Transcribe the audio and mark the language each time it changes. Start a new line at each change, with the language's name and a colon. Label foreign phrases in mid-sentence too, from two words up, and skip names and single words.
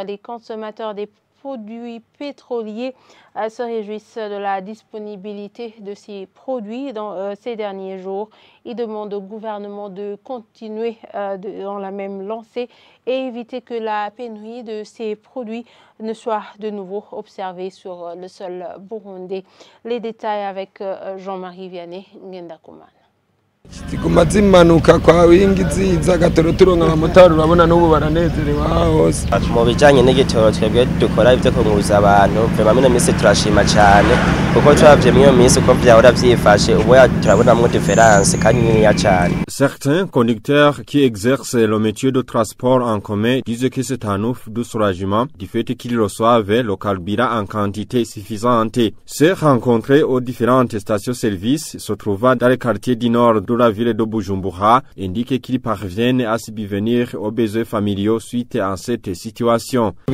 French: Les consommateurs des produits pétroliers se réjouissent de la disponibilité de ces produits dans ces derniers jours. Ils demandent au gouvernement de continuer dans la même lancée et éviter que la pénurie de ces produits ne soit de nouveau observée sur le sol burundais. Les détails avec Jean-Marie Vianney Ngendakuman.
Rundi: Ziguma zimanuka kwa wingi ziza gatoro turonka abamotari urabona n'ubu baranezerewe hose. Mu bijanye n'igitoro twebwe dukora ivyo kunguza abantu vraiment mino minsi turashima cyane kuko twavye miyo minsi uko vyahora vyifashe ubu turabonamwo différence kandi niniya cyane.
French: Certains conducteurs qui exercent le métier de transport en commun disent que c'est un ouf de soulagement du fait qu'ils reçoivent le carburant en quantité suffisante. Se rencontrer aux différentes stations-service se trouvant dans le quartier du nord de la ville de Bujumbura indique qu'ils parviennent à subvenir aux besoins familiaux suite à cette situation.